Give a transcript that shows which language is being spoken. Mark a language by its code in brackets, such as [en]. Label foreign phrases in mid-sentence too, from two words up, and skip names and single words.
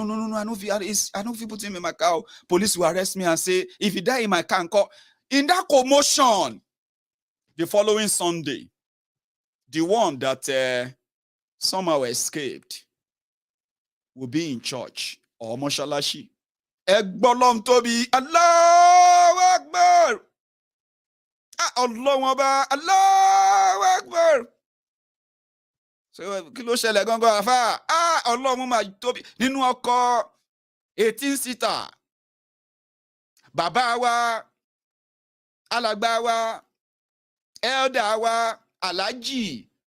[en] I know if you put him in my car, police will arrest me and say, if he die in my car, in that commotion, the following Sunday, the one that somehow escaped will be in church or moshalashi. [yo] Egbolom Tobi, [ar] الله أكبر. الله أكبر. الله أكبر. [yo] So kí ló ṣẹlẹ̀ gangan àfà? Ọlọ́run máa tóbi nínú ọkọ̀ 18-seater. Bàbá wa, alàgbà wa, elder wa, Alhaji.